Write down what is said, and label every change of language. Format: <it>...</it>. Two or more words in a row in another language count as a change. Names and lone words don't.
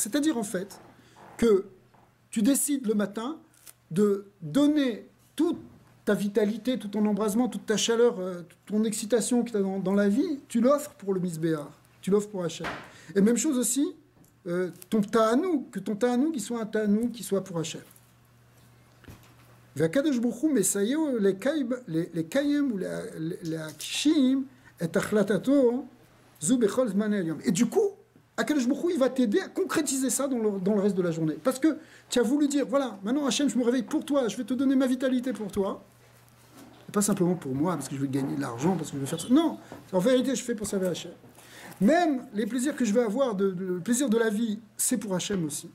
<fr>C'est-à-dire en fait que tu décides le matin de donner toute ta vitalité, tout ton embrasement, toute ta chaleur, toute ton excitation que tu as dans la vie, tu l'offres pour le misbéar, tu l'offres pour Hachem. Et même chose aussi, ton ta'anoug, que ton ta'anoug qui soit un ta'anoug qui soit pour Hachem.</fr> <he>והקדוש ברוך הוא מסייעו לקיים ולהגשים את החלטתו זו בכל זמן היום.</he> <fr>Et du coup,</fr> <he>הקדוש ברוך הוא,</he> <fr>il va t'aider à concrétiser ça dans le reste de la journée. Parce que tu as voulu dire, voilà, maintenant Hachem, je me réveille pour toi, je vais te donner ma vitalité pour toi. Et pas simplement pour moi, parce que je vais gagner de l'argent, parce que je vais faire ça. Non, en vérité, je fais pour servir Hachem. Même les plaisirs que je vais avoir, le plaisir de la vie, c'est pour Hachem aussi.</fr>